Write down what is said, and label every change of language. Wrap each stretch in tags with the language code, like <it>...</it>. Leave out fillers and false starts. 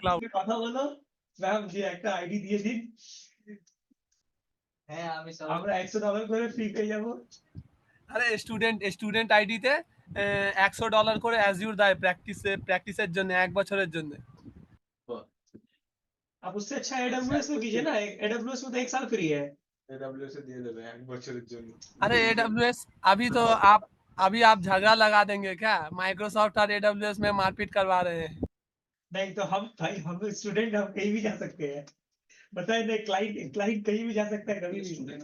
<bn>Cloud. কথা বলো, ma'am যে একটা আইডি দিয়ে দিন, হ্যাঁ আমি সব আমরা $100 করে ফ্রি পেয়ে যাবো। আরে স্টুডেন্ট আইডিতে $100 করে অ্যাজিউর দেয় প্র্যাকটিসের জন্য 1 বছরের জন্য।</bn> <hi>आप उससे अच्छा AWS में कीजिए ना, AWS में तो 1 साल फ्री है।</hi> <bn>AWS এ দিয়ে দেবে এক বছরের জন্য।</bn> <hi>अरे AWS अभी आप झगड़ा लगा देंगे क्या? माइक्रोसॉफ्ट और AWS में मारपीट करवा रहे हैं। नहीं तो हम भाई, हम स्टूडेंट, हम कहीं भी जा सकते हैं, बताए नहीं, क्लाइंट कहीं भी जा सकता है कभी भी।</hi>